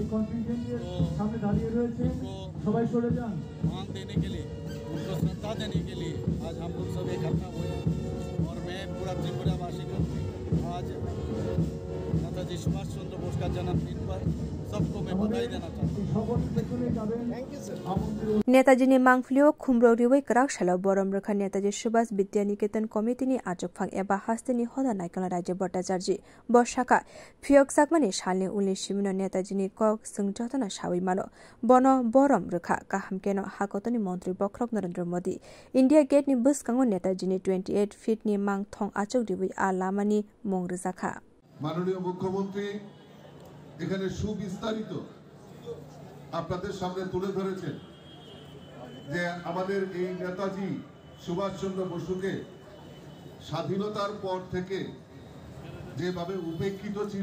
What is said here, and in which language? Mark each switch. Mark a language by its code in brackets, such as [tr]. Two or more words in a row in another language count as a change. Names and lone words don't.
[hi] तो उनको मान देने के लिए उनको श्रद्धा देने के लिए आज हम लोग सब इकट्ठा हुए और मैं पूरा त्रिपुरावासी को आज नेताजी सुभाष चंद्र बोस का जन्मदिन पर सबको मैं बधाई देना चाहता हूँ। [trp] नेताजीनि मांगफलियो खुम्ब्रो रिवै कराक सालाव बरम रखा नेताजी सुभाष विद्या निकेतन कमिटिनि आजकफां एबा हास्तेनि हदा नायकल राज्य भट्टाचार्य बसाका फियकसाकमानि सालनि उलनि सिमिनो नेताजीनि कक संजतना सावै मानो बन बरम रखा काहामकेनो हाकतनि मन्त्री बख्रक नरेन्द्र मोदी इन्डिया गेटनि बुसकांगो नेताजीनि 28 फिटनि मांग थं आचक रिवै आ लामानि मुं रजाखा [bn] মাননীয় মুখ্যমন্ত্রী এখানে সুবিস্তারিত আপনাদের সামনে তুলে ধরেছেন যে আমাদের এই নেতাজি সুভাষচন্দ্র বসুকে স্বাধীনতার পর থেকে যেভাবে উপেক্ষিত ছিল